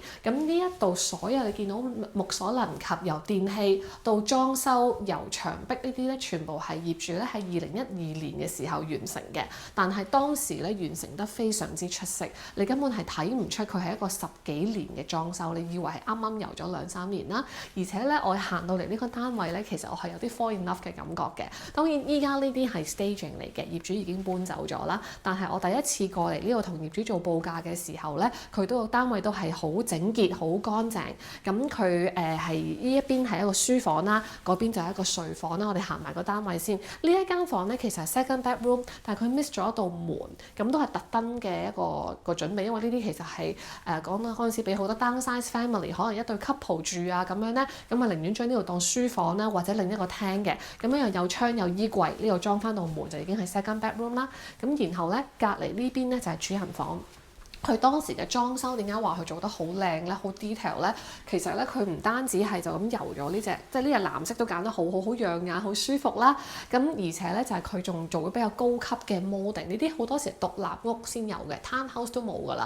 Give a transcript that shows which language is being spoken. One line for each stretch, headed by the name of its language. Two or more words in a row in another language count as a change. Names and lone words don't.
Cantonese: 咁呢一度所有你見到目所能及，由電器到裝修、由牆壁呢啲咧，全部係業主咧喺2012年嘅時候完成嘅。但係當時咧完成得非常之出色，你根本係睇唔出佢係一個10幾年嘅裝修，你以為係啱啱油咗2-3年啦。而且咧我行到嚟呢個單位咧，其實我係有啲
English: fall in love
Cantonese: 嘅感覺嘅。當然依家呢啲係 staging 嚟嘅，業主已經搬走咗啦。但係我第一次過嚟呢度同業主做報價嘅時候咧，佢都個單位都係好整潔、好乾淨。咁佢係呢一邊係一個書房啦，嗰邊就係一個睡房啦。我哋行埋個單位先。呢一間房咧其實係
English: second bedroom，
Cantonese: 但係佢 miss 咗一道門，咁都係特登嘅一個準備，因為呢啲其實係講緊嗰陣時俾好多
English: downsize family，
Cantonese: 可能一對 couple 住啊咁樣咧，咁啊寧願將呢度當書房啦，或者另一個廳嘅，咁樣又有窗有衣櫃，呢度裝翻道門就已經係
English: second bedroom
Cantonese: 啦。咁然後咧隔離呢邊咧就係主人房。佢當時嘅裝修點解話佢做得好靚咧、好 detail 咧？其實咧佢唔單止係就咁油咗呢隻，即係呢隻藍色都揀得好養眼、好舒服啦。咁而且咧就係佢仲做咗比較高級嘅 molding，呢啲好多時獨立屋先有嘅 townhouse 都冇㗎啦。